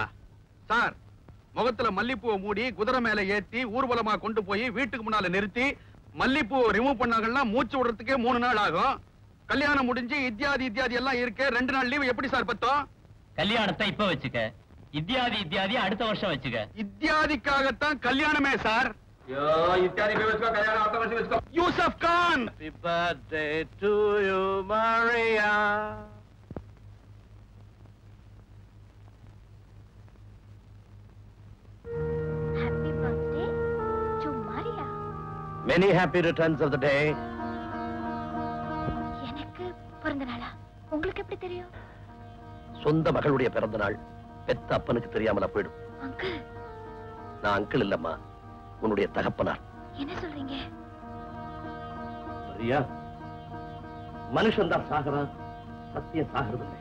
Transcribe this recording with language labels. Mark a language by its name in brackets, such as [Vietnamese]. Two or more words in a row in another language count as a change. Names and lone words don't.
[Tamil] சார், முகத்துல மல்லிப்பூவை மூடி குதிரை மேல ஏத்தி ஊர்வலமா கொண்டு போய் வீட்டுக்கு முன்னால நிறுத்தி மல்லிப்பூவை ரிமூவ் பண்ணாங்கன்னா மூச்சு விடுறதுக்கே 3 நாள் ஆகும். கல்யாணம் முடிஞ்சு இத்தியாதி எல்லாம் இருக்கு. 2 நாள் லீவ் எப்படி சார் பத்தோம்? கல்யாணத்தை இப்ப வச்சுக்க, இத்தியாதி அடுத்த வருஷம் வச்சுக்க. இத்தியாதிக்காகத்தான் கல்யாணமே சார். इत्यादि पे उसका कल्याण आता वर्ष उसका யூசப் கான். [English] Happy birthday to you, Maria. Happy birthday to Maria. Many happy returns of the day. [Tamil] எனக்கு பிறந்த நாளா? உங்களுக்கு எப்படி தெரியும்? சொந்த மகளுடைய பிறந்த நாள் பெத்த அப்பனுக்கு தெரியாமல போயிடும். அங்கிள். நான் அங்கிள் இல்லம்மா, உன்னுடைய தகப்பனார். என்ன சொல்றீங்க? மரியா, மனுஷன் தான் சாகறான், சத்தியம் சாகிறதில்லை.